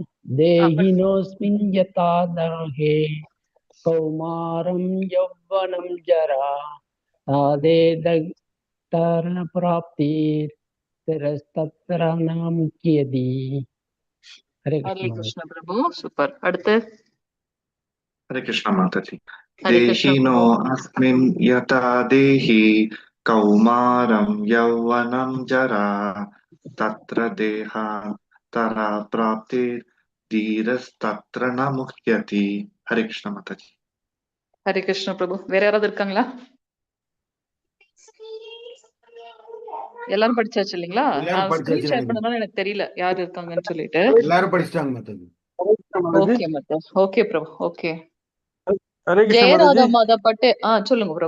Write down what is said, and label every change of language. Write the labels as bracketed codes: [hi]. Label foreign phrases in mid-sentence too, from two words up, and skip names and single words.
[sa] देहिनोऽस्मिन् यथा देहे कौमारं यौवनं जरा तथान्तर प्राप्तिर् धीरस्तत्र न मुह्यति. [ta] ஹரே கிருஷ்ண பிரபு. சூப்பர். அடுத்து [hi] हरे कृष्ण माताजी. हरे कृष्ण [sa] देहिनो अस्मिन् यथा देहि कौमारं यौवनं जरा तत्र देहान्तरा प्राप्तिर्धीरस्तत्र न मुह्यति. [hi] हरे कृष्ण माताजी. [ta] ஹரே கிருஷ்ண பிரபு. வேற யாராவது இருக்காங்களா? எல்லாரும் படிச்சாச்சு இல்லைங்களா? நான் ஸ்கிரீன் ஷேர் பண்ணதால எனக்கு தெரியல யாரு இருக்காங்கன்னு சொல்லிட்டு. எல்லாரும் படிச்சிட்டாங்க மாதாஜி. ஓகே மாதா. ஓகே பிரபு. ஓகே. ஜெயராதா மாதா பட்டே. சொல்லுங்க பிரபு.